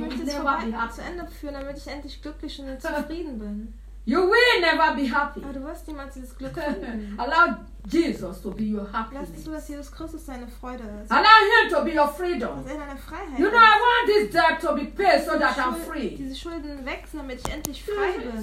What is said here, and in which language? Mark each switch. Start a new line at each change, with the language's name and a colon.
German: Ich möchte es vorbei, zu Ende führen, damit ich endlich glücklich und zufrieden bin.
English: You will never be happy.
German: Aber du wirst niemals dieses Glück finden.
English: Allow Jesus to be your happiness.
German: Lass zu, dass Jesus Christus deine Freude ist.
English: Allow him to be your freedom.
German: Dass er deine Freiheit.
English: You know, I want this debt to be paid so that I'm free.
German: Diese Schulden wechseln, damit ich endlich frei bin.